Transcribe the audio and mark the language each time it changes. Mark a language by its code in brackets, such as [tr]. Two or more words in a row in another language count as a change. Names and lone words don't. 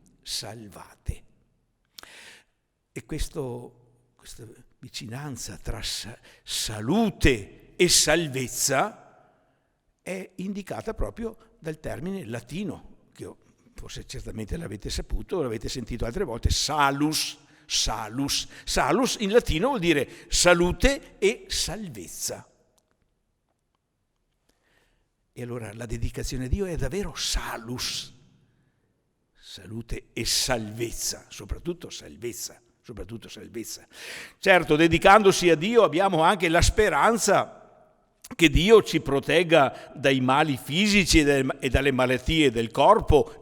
[it] E questa vicinanza tra salute e salvezza è indicata proprio dal termine latino, che forse certamente l'avete saputo, l'avete sentito altre volte, salus. Salus in latino vuol dire salute e salvezza. E allora la dedicazione a Dio è davvero salus, salute e salvezza, soprattutto salvezza. Certo, dedicandosi a Dio abbiamo anche la speranza che Dio ci protegga dai mali fisici e dalle malattie del corpo.